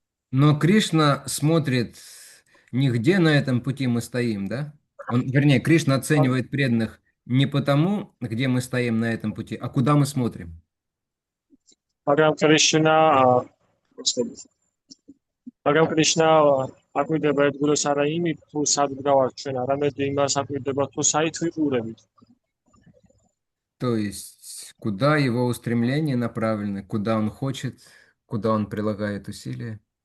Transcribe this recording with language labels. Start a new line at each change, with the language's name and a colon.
Russian: Но Кришна смотрит не где на этом пути мы стоим, да? Вернее, Кришна оценивает преданных не потому, где мы стоим на этом пути, а куда мы смотрим.
Georgian: მაგრამ კრიშნა მაგრამ კრიშნა აკვირდება ერთგულოს არა იმით, თუ სად ვდგავართ ჩვენ, არამედ იმას აკვირდება, თუ საით ვიყურებით.
Russian: То есть, куда его устремления направлены, куда он хочет, куда он прилагает усилия.